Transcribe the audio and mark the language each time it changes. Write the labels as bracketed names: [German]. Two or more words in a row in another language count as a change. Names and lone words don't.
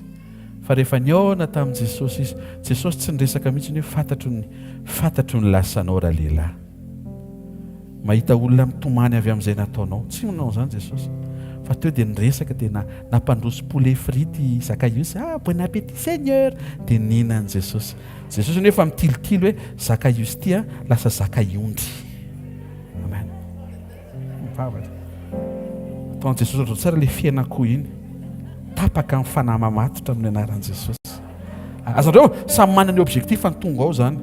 [Malagasy] Fa rehefa niona tamin'i Jesosy izy, Jesosy tsy niresaka mihitsy hoe fantatro ny lasanao raha lehilahy. Mahita olona mitomany avy amin'izay nataonao, tsy manao zany Jesosy. Fa teo dia niresaka dia nampandroso poulet frity Zakaios. [French] Bon appétit Seigneur. [Malagasy] Dia nihinany Jesosy. Jesosy nefa mitilitily hoe Zakaios ty lasa zakaiondry. Amen. Mivavaka. Ataon'i Jesosy ohatran'ny tsara le fiainako iny. Tapaka amin'ny fanahy mamatotra amin'ny anaran'i Jesosy. Azandreo samy manana ny objectif ny tonga ao zany.